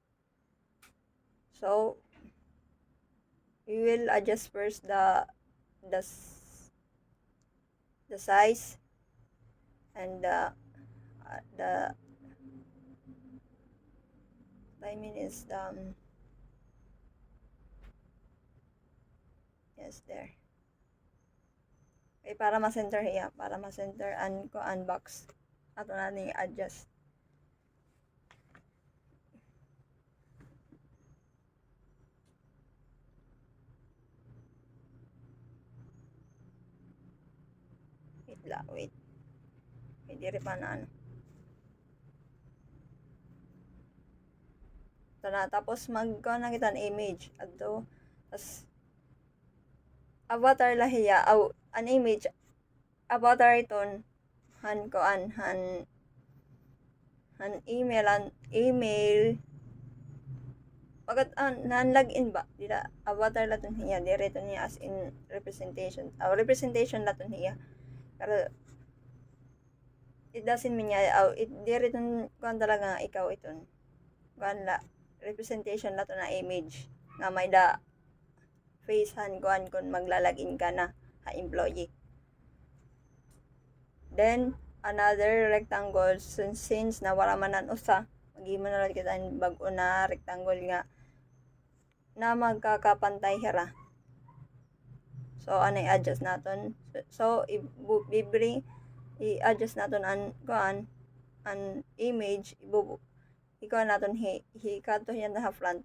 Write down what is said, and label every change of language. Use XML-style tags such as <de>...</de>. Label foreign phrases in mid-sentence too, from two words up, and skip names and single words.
<en>So we will adjust first the the size and the timing is yes there.</en> <war>Okay, para ma-center hiya, para ma-center and ko unbox. Ato na ni adjust. Wait la, wait. Wait, diri pa na ano.</war> <tl>Ito na, tapos magkaw na kita ng image.</tl> <war>Ato, tapos avatar la hiya, aw, an image, avatar iton, han ko han email, pagkat nan login ba dira avatar laton hiya dire to niya</war> <en>as in representation representation</en> <war>laton hiya pero</war> <en>it doesn't mean</en> <war>niya it dire ton kuan talaga nga ikaw iton kuan la representation laton na image nga may da face han kuan kun maglalagin ka na ha employee.</war> <en>Then another rectangle since</en> <war>nawara man an usa maghimo na lang kita bag-o na rectangle nga na magkakapantay hira. So anay adjust naton. So i-adjust naton an kuan an image ikaw naton kato yan na front.</war>